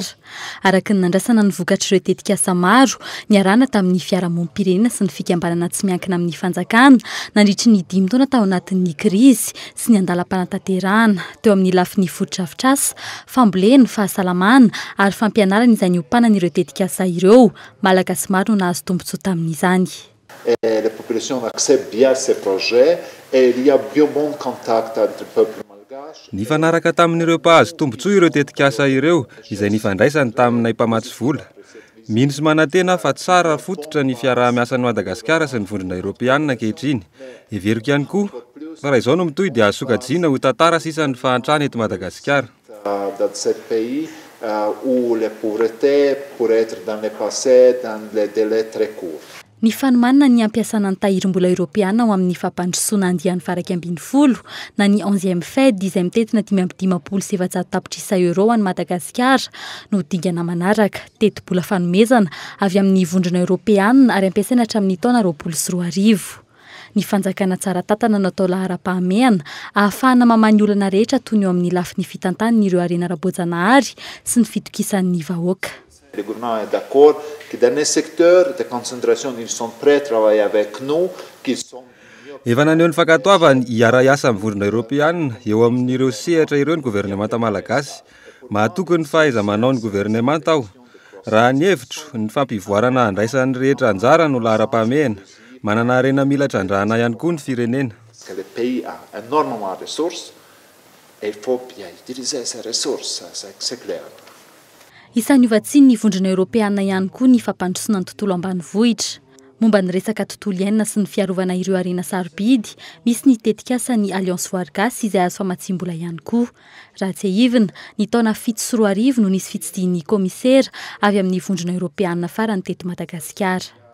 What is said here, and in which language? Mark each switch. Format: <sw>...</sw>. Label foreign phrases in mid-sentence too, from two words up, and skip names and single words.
<mg>Araka ny nandrasana ny vokatry ireo tetikasa maro, niarana tamin'ny fiarahamonim-pirenena sy ny fikambanana tsy miankina amin'ny fanjakana, nandritry ny 5 taona tao anatin'ny krizy sy ny andalam-panatanterahana, teo amin'ny lafin'ny foto-drafitrasa, fambolena, fahasalamana ary fampianarana izay niompanana ireo tetikasa ireo. Malagasy maro no nahazo tombotsoa tamin'izany.</mg> <fr>La population accepte bien ces projets et il y a bien bon contact entre le peuple.</fr> <mg>Ny fanaraka tamin'ireo mpahazo tombotsoa ireo tetikasa ireo izay nifandraisany taminay mpamatsy vola. mino sy manantena fa tsara fototra ny fiaraha-miasan'ny Madagasikara sy ny vondrona Eoropeanina ankehitriny. Everiko ihany koa fa raha izao no mitohy dia sokajiana ho tantara sisa ny fahantrana eto Madagasikara.</mg> <fr>Dans ce pays où les pauvretés pourraient être dans le passé dans les délais très courts.</fr> <mg>Ny fanomanana ny ampiasana ny tahirim-bola Eoropeana ao amin'ny fampandrosoana andiany faraky ambin'ny folo na ny 11e Fed izay mitetina 5,700 tapitrisa euro any Madagasikara no dingana manaraka teti-bola fanomezana avy amin'ny vondrona Eoropeana ary ampiasaina hatramin'ny taona 2024. Ny fanjakana tsara tatana natao lahara-pahamehana ahafahana mamany olana rehetra toy ny eo amin'ny lafiny fitantaniny ireo harena ara-boajanahary sy ny fitokisan'ny vahoaka.</mg> <fr>Le gouvernement est d'accord que dans les secteurs de concentration, ils sont prêts à travailler avec nous, qu'ils sont...</fr> <mg>Efa naneho ny fankatoavany hiara-iasa amin'ny vondrona Eoropeanina eo amin'ireo sehatra ireo ny gouvernemanta malagasy. Mahatoky ny fahaiza-manao ny gouvernemanta ao. Raha ny hevitro, ny fampivoarana andraisan'ny rehetra anjara no lahara-pahamehana. Manana harena mila trandrahana ihany koa ny firenena.</mg> <fr>Le pays a énormément de ressources et il faut bien utiliser ces ressources, c'est clair.</fr> <mg>Isan'ny ovatsiny ny vondrona Eoropeanina ihany koa ny fampandrosoana ny tontolo ambanivohitra. Momba ny resaka tontolo iainana sy ny fiarovana ireo harena sarobidy, misy ny tetikasa ny Alliance Voargasy izay azo famatsim-bola ihany koa. Raha tsy ahivina, ny taona 7 sy 4 no nisy fitsidihin'ny komisera avy amin'ny vondrona Eoropeanina farany teto Madagasikara.</mg>